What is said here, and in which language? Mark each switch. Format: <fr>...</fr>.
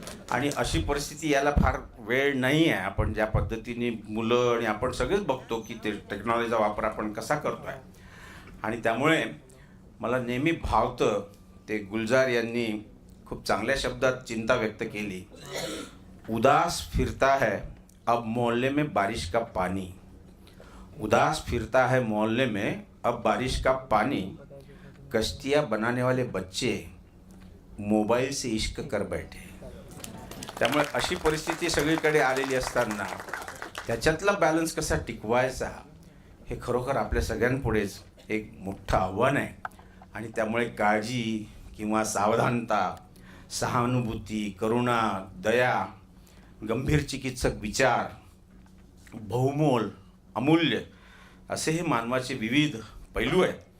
<mr>आणि अशी परिस्थिती यायला फार वेळ नाही आहे. आपण ज्या पद्धतीने मुलं आणि आपण सगळेच बघतो की ते टेक्नॉलॉजीचा वापर आपण कसा करतो आहे. आणि त्यामुळे मला नेहमी भावतं ते गुलजार यांनी खूप चांगल्या शब्दात चिंता व्यक्त केली.</mr> <hi>उदास फिरता है अब मोहल्ले में बारिश का पानी, उदास फिरता है मोहल्ले में अब बारिश का पानी, कश्तियाँ बनाने वाले बच्चे मोबाईल से इश्क कर बैठे.</hi> <mr>त्यामुळे अशी परिस्थिती सगळीकडे आलेली असताना त्याच्यातला बॅलन्स कसा टिकवायचा हे खरोखर आपल्या सगळ्यांपुढेच एक मोठं आव्हान आहे. आणि त्यामुळे काळजी किंवा सावधानता, सहानुभूती, करुणा, दया, गंभीर चिकित्सक विचार, बहुमोल, अमूल्य असे हे मानवाचे विविध पैलू आहेत.</mr>